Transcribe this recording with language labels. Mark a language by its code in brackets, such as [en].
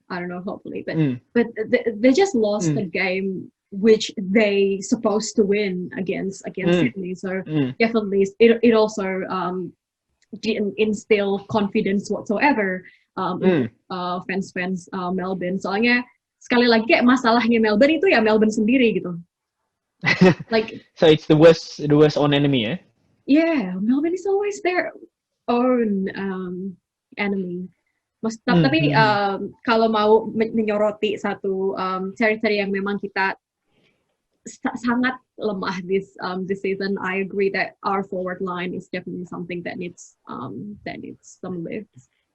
[en] I don't know, hopefully, but they just lost a game which they supposed to win against Sydney. So definitely it also didn't instill confidence whatsoever fans Melbourne. [id] Soalnya sekali lagi masalahnya Melbourne itu ya Melbourne sendiri gitu. [en] Like so it's the worst own enemy, eh? Yeah, Melbourne is always their own enemy. [id] Tapi kalau mau menyoroti satu seri-seri yang memang kita sangat lemah [en] this season, I agree that our forward line is definitely something that needs some lifts.